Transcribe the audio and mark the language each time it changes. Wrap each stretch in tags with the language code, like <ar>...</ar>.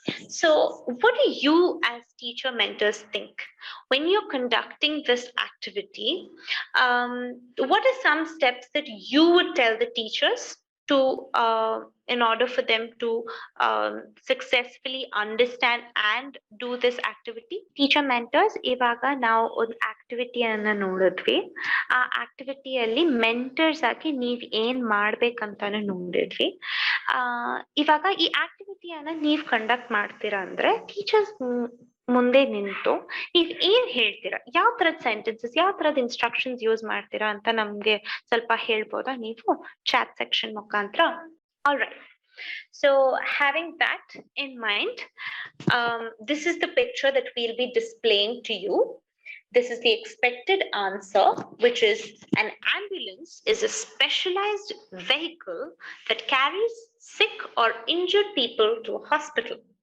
<en>So what do you as teacher mentors think when you're conducting this activity? What are some steps that you would tell the teachers to in order for them to successfully understand and do this activity?</en> <kn>Teacher mentors, ivaga ನಾವು ಒಂದು ಆಕ್ಟಿವಿಟಿಯನ್ನ ನೋಡಿದ್ವಿ. ಆ ಆಕ್ಟಿವಿಟಿಯಲ್ಲಿ mentors ಆಗಿ ನೀವ್ ಏನ್ ಮಾಡ್ಬೇಕಂತಾನು ನೋಡಿದ್ವಿ. ಇವಾಗ ಈ ಆಕ್ಟಿವಿಟಿಯನ್ನ ನೀವ್ ಕಂಡಕ್ಟ್ ಮಾಡ್ತೀರಾ ಅಂದ್ರೆ ಟೀಚರ್ಸ್ ಮುಂದೆ ನಿಂತು ನೀವ್ ಏನ್ ಹೇಳ್ತೀರಾ, ಯಾವ ತರದ ಸೆಂಟೆನ್ಸಸ್, ಯಾವ ತರದ ಇನ್ಸ್ಟ್ರಕ್ಷನ್ಸ್ ಯೂಸ್ ಮಾಡ್ತೀರಾ ಅಂತ ನಮ್ಗೆ ಸ್ವಲ್ಪ ಹೇಳ್ಬೋದಾ ನೀವು ಚಾಟ್ ಸೆಕ್ಷನ್ ಮುಖಾಂತರ?</kn> <en>All right. So having that in mind, this is the picture that we'll be displaying to you. This is the expected answer, which is an ambulance is a specialized vehicle that carries sick or injured people to a hospital.</en>